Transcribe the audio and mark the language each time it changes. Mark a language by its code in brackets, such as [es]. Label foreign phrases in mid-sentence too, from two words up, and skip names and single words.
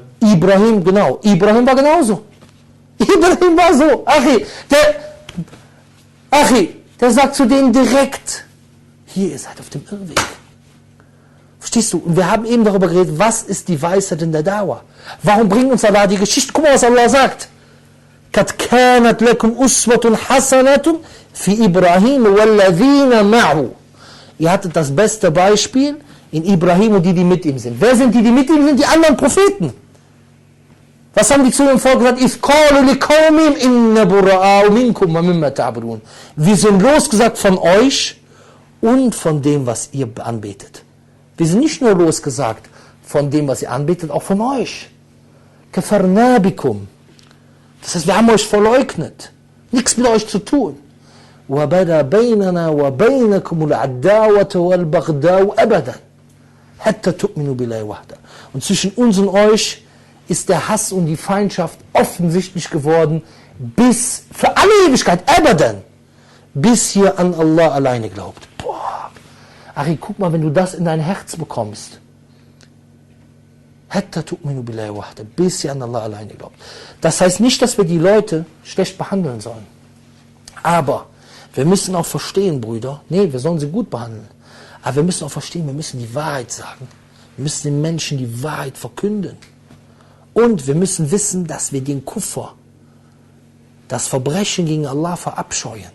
[de] Ibrahim, genau. Ibrahim war genauso. Ibrahim war so. Der sagt zu denen direkt, hier, ihr seid auf dem Irrweg. Verstehst du? Und wir haben eben darüber geredet, was ist die Weisheit in der Dauer? Warum bringt uns Allah die Geschichte? Guck mal, was Allah sagt. [ar] قد كانت لكم أسوة حسنة في إبراهيم والذين معه. [de] Ihr hattet das beste Beispiel in Ibrahim und die mit ihm sind. Wer sind die mit ihm sind? Die anderen Propheten. Was haben die zu dem Volk gesagt? Wir sind losgesagt von euch und von dem, was ihr anbetet. Wir sind nicht nur losgesagt von dem, was ihr anbetet, auch von euch. [ar] كفرنا بكم. [de] Das heißt, wir haben euch verleugnet. Nichts mit euch zu tun. [ar] وَبَدَا بَيْنَنَا وَبَيْنَكُمُ الْعَدَّاوَةُ وَالْبَغْضَاءُ أَبَدًا حَتَّى تُؤْمِنُوا بِاللَّهِ وَحْدَهُ. [de] Und zwischen uns und euch ist der Hass und die Feindschaft offensichtlich geworden, bis für alle Ewigkeit, abadan, bis ihr an Allah alleine glaubt. Boah, Ari, guck mal, wenn du das in dein Herz bekommst, [ar] حتى تؤمنوا بالله وحده, [de] bis ihr an Allah alleine glaubt. Das heißt nicht, dass wir die Leute schlecht behandeln sollen. Aber wir müssen auch verstehen, Brüder, nee, wir sollen sie gut behandeln. Aber wir müssen auch verstehen, wir müssen die Wahrheit sagen. Wir müssen den Menschen die Wahrheit verkünden. Und wir müssen wissen, dass wir den Kuffer, das Verbrechen gegen Allah verabscheuen.